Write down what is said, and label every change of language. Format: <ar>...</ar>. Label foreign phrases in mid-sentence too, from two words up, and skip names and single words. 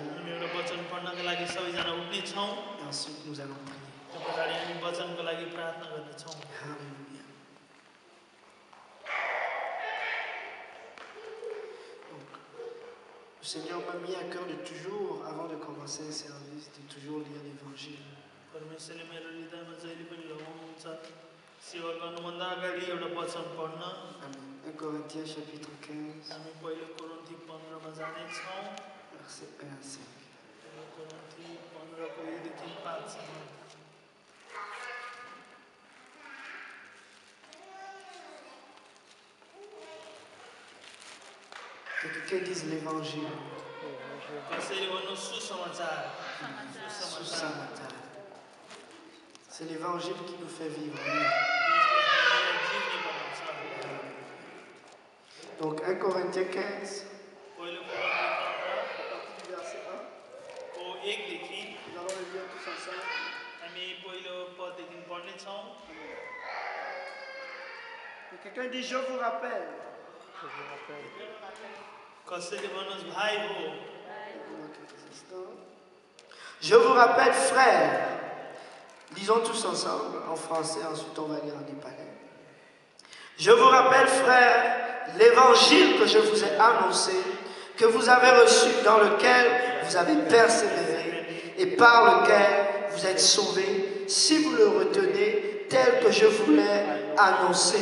<ne>हामी एउटा वचन पढ्नका लागि सबैजना उठ्ने छौँ</ne> <fr>Et ensuite, nous allons prier.</fr> <ne>त्यो पछाडि हामी वचनको लागि प्रार्थना गर्नेछौँ</ne> <fr>Alléluia. Donc, le Seigneur m'a mis à cœur de toujours, avant de commencer un service, de toujours lire l'Évangile.</fr> <ne>परमेश्वरले मेरो हृदयमा जहिले पनि लगाउनुहुन्छ सेवा गर्नुभन्दा अगाडि एउटा वचन पढ्न</ne> <fr>Amen. 1 Corinthiens chapitre 15,</fr> <ne>हामी पहिलो कोरिन्थी 15 मा जानेछौँ</ne> <fr>verset 1 à 5.</fr> <ne>पहिलो कोरिन्थी 15 को 1 देखि 5 सम्म</ne> <fr>Que quelqu'un dise l'Évangile.</fr> <ne>कसैले भन्नु सुसमाचार Susamata.</ne> <fr>C'est l'Évangile qui nous fait vivre. Amen.</fr> <ne>हामीलाई जिउने बनाउँछ</ne> <fr>Donc 1 Corinthiens 15,</fr> <ne>पहिलो कोरिन्थी 15</ne> <fr>verset 1.</fr> <ne>को 1 देखि</ne> <fr>Nous allons le lire tous ensemble.</fr> <ne>हामी पहिलो पददेखि पढ्नेछौँ</ne> <fr>Que quelqu'un dit, je vous rappelle.</fr> <ne>कसैले भन्नुहोस् भाइ हो</ne> <fr>Je vous rappelle, frères. Lisons tous ensemble en français, ensuite on va lire en népalais. Je vous rappelle, frères, l'évangile que je vous ai annoncé, que vous avez reçu, dans lequel vous avez persévéré et par lequel vous êtes sauvés, si vous le retenez tel que je vous l'ai annoncé.</fr>